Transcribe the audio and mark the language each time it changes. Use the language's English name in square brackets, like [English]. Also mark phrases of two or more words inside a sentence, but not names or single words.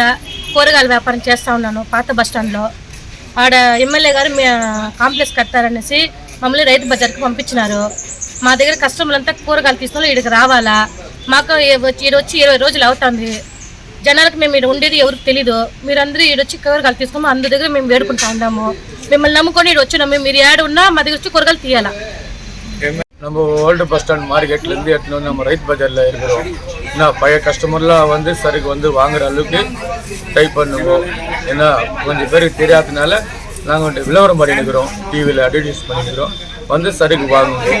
[Telugu] కూరగాయల వ్యాపారం చేస్తూ ఉన్నాను పాత బస్ స్టాండ్లో. ఆడ ఎమ్మెల్యే గారు కాంప్లెక్స్ కట్టారనేసి మమ్మల్ని రైతు బజార్కి పంపించినారు. మా దగ్గర కస్టమర్లంతా కూరగాయలు తీసుకొని ఇక్కడికి రావాలా. మాకు వచ్చి 20 రోజులు అవుతుంది. జనాలకు మేము ఇక్కడ ఉండేది ఎవరికి తెలీదు. మీరందరూ ఈడొచ్చి కూరగాయలు తీసుకొని అందరి దగ్గర మేము వేడుకుంటా ఉన్నాము. మిమ్మల్ని నమ్ముకొని ఇక్కడ వచ్చినాము. మీరు ఏడు ఉన్నా మా దగ్గర వచ్చి కూరగాయలు తీయాలా. [Tamil] நம்ம [English] old bus stand [Tamil] மார்க்கெட்லேருந்து எடுத்துன்னு வந்து நம்ம ரைத் பஜாரில் இருக்கிறோம். ஏன்னா பழைய கஸ்டமர்லாம் வந்து சருக்கு வந்து வாங்குற அளவுக்கு ட்ரை பண்ணுவோம். ஏன்னா கொஞ்சம் பேருக்கு தெரியாததுனால நாங்கள் விளம்பரம் பண்ணிக்கிறோம், டிவியில் அட்வர்டைஸ் பண்ணிக்கிறோம், வந்து சருக்கு வாங்குவோம்.